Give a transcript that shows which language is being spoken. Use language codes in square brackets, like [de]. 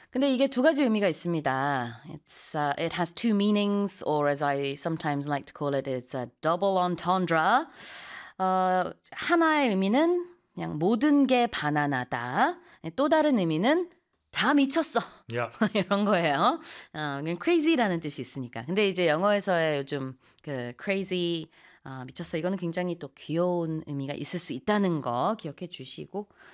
[ko] 근데 이게 두 가지 의미가 있습니다. [en] It's it has two meanings, or as I sometimes like to call it, it's a double entendre. [ko] 하나의 의미는 그냥 모든 게 바나나다. 또 다른 의미는 다 미쳤어. Yeah. 이런 거예요. 그냥 crazy라는 뜻이 있으니까. 근데 이제 영어에서의 요즘 그 crazy 미쳤어. 이거는 굉장히 또 귀여운 의미가 있을 수 있다는 거 기억해 주시고.